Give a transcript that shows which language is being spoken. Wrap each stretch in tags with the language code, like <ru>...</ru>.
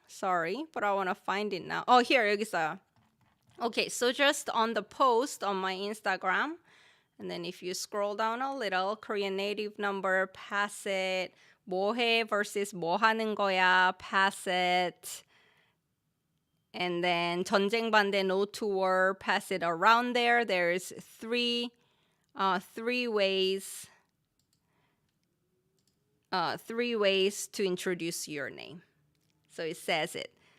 <en>Sorry, but I want to find it now. Oh, here,</en> <ko>여기 있어요.</ko> <en>Okay, so just on the post on my Instagram, and then if you scroll down a little, Korean native number, pass it.</en> <ko>뭐해</ko> <en>versus</en> <ko>뭐 하는 거야,</ko> <en>pass it. And then</en> <ko>전쟁 반대</ko> <en>no to war, pass it around there. There's 3 ways. 3 ways to introduce your name. So it says it.</en>